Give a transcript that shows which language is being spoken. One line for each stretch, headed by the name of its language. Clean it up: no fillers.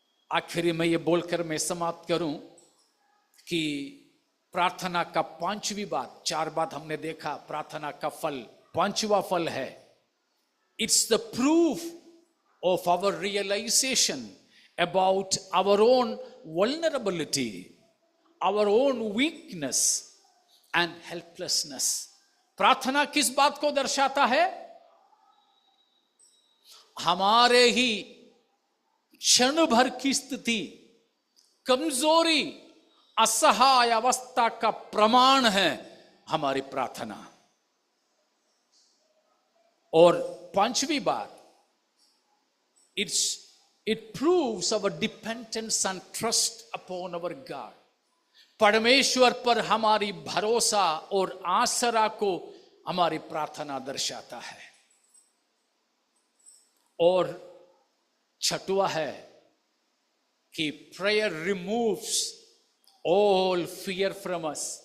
Hindi: आखिर में ये बोलकर मैं समाप्त करूं कि प्रार्थना का 5वीं बात, 4 बात हमने देखा, प्रार्थना का फल 5वां फल है,
English: It's the proof of our realisation about our own vulnerability. our own weakness and helplessness.
Hindi: प्रार्थना किस बात को दर्शाता है? हमारे ही क्षण भर की स्थिति, कमजोरी, असहाय अवस्था का प्रमाण है हमारी प्रार्थना। और पांचवी बात,
English: it proves our dependence and trust upon our God.
Hindi: परमेश्वर पर हमारी भरोसा और आसरा को हमारी प्रार्थना दर्शाता है। और छठवां है कि
English: Prayer removes all fear from us.